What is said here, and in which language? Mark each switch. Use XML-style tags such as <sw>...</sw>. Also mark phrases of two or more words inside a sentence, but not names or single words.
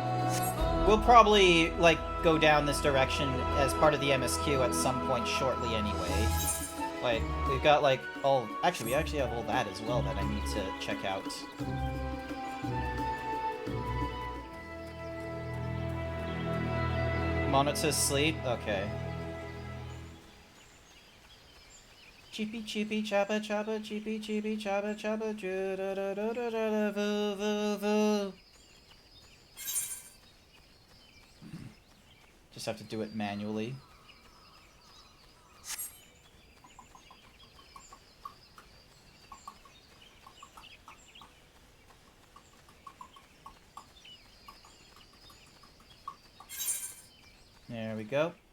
<en>We'll probably like go down this direction as part of the MSQ at some point shortly anyway. Like, we've got like all... Actually, we actually have all that as well that I need to check out. Monitor sleep? Okay. Cheepy cheepy choppa choppa cheepy cheepy choppa choppa ju da da da da da voo voo voo. Just have to do it manually. There we go.</en>